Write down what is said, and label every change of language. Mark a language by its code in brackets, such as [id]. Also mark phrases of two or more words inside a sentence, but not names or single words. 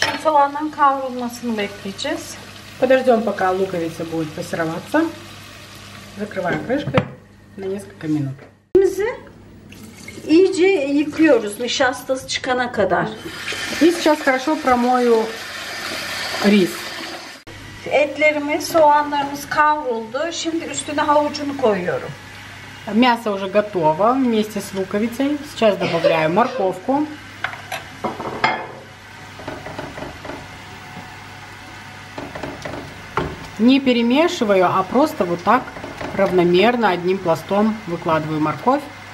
[tr] soğanın kavrulmasını bekleyeceğiz. [ru] Подождем, пока луковица будет пассероваться. Закрываю крышкой на несколько минут. [tr] İyice yıkıyoruz nişastası çıkana kadar. [ru] И сейчас хорошо промою рис. [tr] Etlerimiz, soğanlarımız kavruldu. Şimdi üstüne havucunu koyuyorum. [ru] Мясо уже готово вместе с луковицей. Сейчас добавляю морковку. Не перемешиваю, а просто вот так равномерно одним пластом выкладываю морковь.